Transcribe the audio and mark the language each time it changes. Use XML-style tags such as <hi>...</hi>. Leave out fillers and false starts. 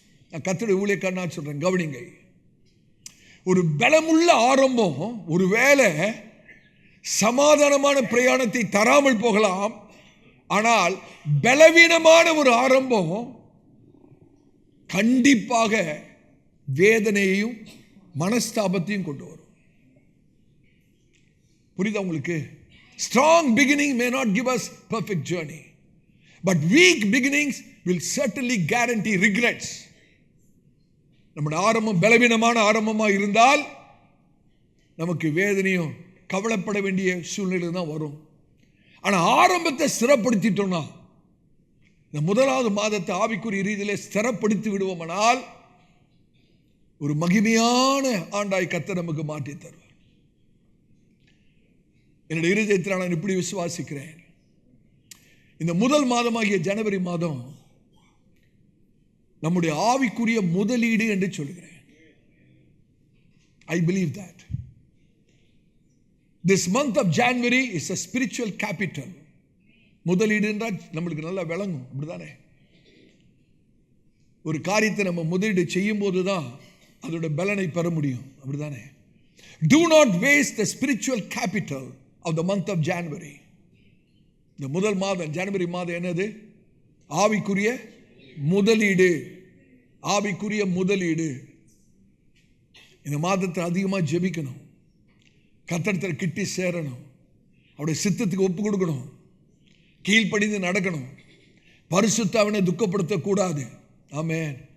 <ta>நான் கர்த்தருடைய ஊழியக்காரனா சொல்றேன், கவனிங்க. ஒரு பலமுள்ள ஆரம்பம் ஒருவேளை சமாதானமான பிரயாணத்தை தராமல் போகலாம். ஆனால் பலவீனமான ஒரு ஆரம்பம் கண்டிப்பாக வேதனையையும் மனஸ்தாபத்தையும் கொண்டு வரும். புரியுதா உங்களுக்கு?</ta> <en>Strong beginning may not give us perfect journey, but weak beginnings will certainly guarantee regrets.</en> <ta>நம்முடைய ஆரம்பம் பலவீனமான ஆரம்பமாக இருந்தால் நமக்கு வேதனையும் கவலைப்பட வேண்டிய சூழ்நிலை தான் வரும். ஆனால் ஆரம்பத்தை ஸ்திரப்படுத்திட்டோம்னா, இந்த முதலாவது மாதத்தை ஆவிக்குரிய ரீதியிலே ஸ்திரப்படுத்தி விடுவோமானால் ஒரு மகிமையான ஆண்டாய் கர்த்தர் நமக்கு மாற்றி தருவார். என்னுடைய இருதயத்தில் நான் இப்படி விசுவாசிக்கிறேன், இந்த முதல் மாதமாகிய ஜனவரி மாதம் நம்முடைய ஆவிக்குரிய முதலீடு என்று சொல்கிறேன்.</ta> <en>I believe that this month of January is a spiritual capital.</en> <ta>முதலீடு என்றால் நம்மளுக்கு நல்லா விளங்கும், அப்படிதானே? ஒரு காரியத்தை நம்ம முதலீடு செய்யும் போது தான் அதோட பலனை பெற முடியும், அப்படிதானே?</ta> <en>Do not waste the spiritual capital of the month of January.</en> <ta>இந்த முதல் மாதம் ஜனவரி மாதம் என்னது? ஆவிக்குரிய முதலீடு. ஆவிக்குரிய முதலீடு. இந்த மாதத்தை அதிகமாக ஜெபிக்கணும், கர்த்தரிடத்தில் கிட்டி சேரணும், அவருடைய சித்தத்துக்கு ஒப்பு கொடுக்கணும், கீழ்ப்படிந்து நடக்கணும், பரிசுத்தாவினை துக்கப்படுத்தக்கூடாது. ஆமென்.</ta>